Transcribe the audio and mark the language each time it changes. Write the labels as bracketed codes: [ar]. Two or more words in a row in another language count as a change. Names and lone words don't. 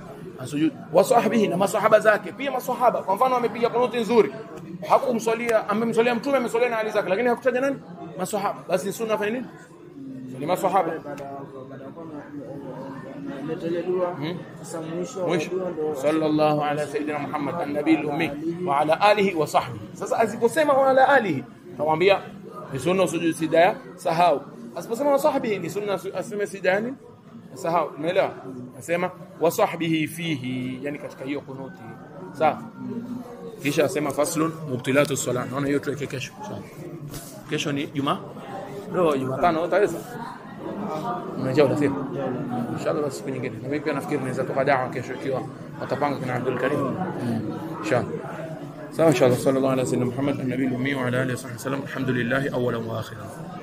[sw] Asujud. [ar] وصحبه, [sw] na masahaba zake pia. Masahaba kwa mfano amepiga kunuti nzuri, hakumswalia, amemswalia mtume, ameswalia na ali zake, lakini hakutaja nani? Masahaba, basi ni sunna fanya nini? Ni masahaba. [ar] Mwisho صلى الله على سيدنا محمد النبي الأمي وعلى آله وصحبه. [sw] Sasa asiposema [ar] وعلى آله, [sw] tamwambia ni sunna sujud sijda sahau. Asiposema [ar] وصحبه [sw] ni sunna aseme sijda nini? Sahau. Umeelewa? Nasema [ar] وصحبه فيه, [sw] yani katika hiyo kunuti. Sawa? Kisha asema [ar] فصل مبطلات صلاة. [sw] Naona hiyo tuweke kesho. Sawa. Kesho ni Jumaa. Leo Jumatano utaweza? Unajua unasema inshallah basi siku nyingine. Na mimi pia nafikiri naweza toka dawa kesho ikiwa watapanga kuna Abdul Karim. Inshallah. Sawa, inshallah. [ar] صلى الله عليه وسلم محمد النبي الأمي وعلى آله وصحبه سلم. الحمد لله أولا وآخرا.